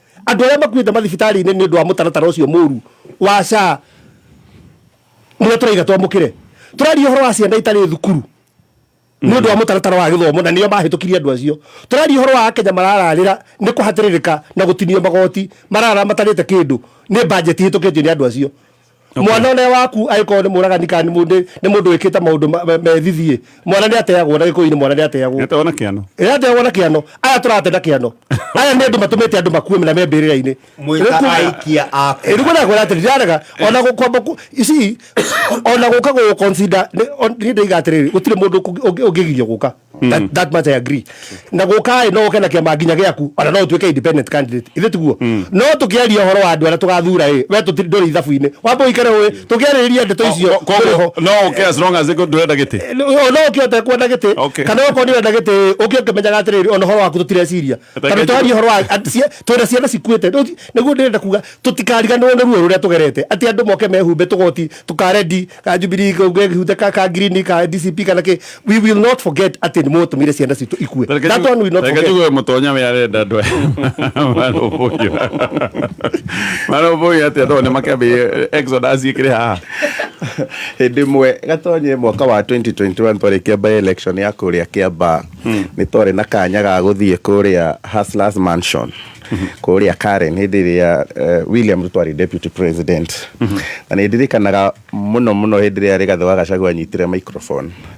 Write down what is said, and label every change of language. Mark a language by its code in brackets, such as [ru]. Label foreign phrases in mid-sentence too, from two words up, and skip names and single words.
[ki] andu aria makuite mathibitari ni ndu wa mutaratara ucio muru wa SHA ni turaiga twamukire turari horo wa ciana itari thukuru ni ndu wa mutaratara wa githomo na niyo mahitukirie andu acio turari horo wa Kenya marararira ni kuhatiririka na gutinio magoti marara matarite kindu ni budget hitukitio ni andu acio mwana ne waku aiko ni muragani kan ni mundu wikita maundu methithie mwana ni ateagwo na gikuini mwana ni ateagwo ateona kiano ateagwo na kiano aya turatenda kiano aya ni andu matumite andu makuwe na mebirira-ini mwika aikia ako irigo na gwara tiriaraga ona gukomba isi ona guka go consider ni ndaiga atiriri gutire mundu ungigirio guka [en] that much I agree [ki] na guka no ukena kiama nginya giaku ona no tuike [en] independent candidate [ki] ithe tiguo no tukiaria horo wa andu ara tugathura we tutindori ithabu-ini wambo ikare we tukiariria ndeto icio [en] no okay as long as they go [ki] ndwenda giti no ukiote kwenda giti kana uko ni wenda giti ukioke menyaga atiriri ona horo waku tutireciria kana twari horo wa twenda ciana cikuite niguo ndenda kuga tutikariganwo ni ruo ruria tugerete ati andu moke mehumbe tugoti tukarendi ka Jubilee ngehute ka green ka DCP kana ke [en] we will not forget [ki] ati ni moto mire ciana citu ikue [en] that one we not forget [ki] ngajugwe mutonya we arenda ndwe maro boyo ati ndo ne makabe exodus ikire ha hindi mwe gatonye mwaka wa 2021 twarekia [en] by election [ki] ya kuria Kiambaa ni tore na kanya ga guthie kuria Hustlers Mansion kuria Karen hindi ria William Ruto ari [en] deputy president [ki] na ni ndirikanaga muno hindi ria Rigathi wa Gachagua anyitire microphone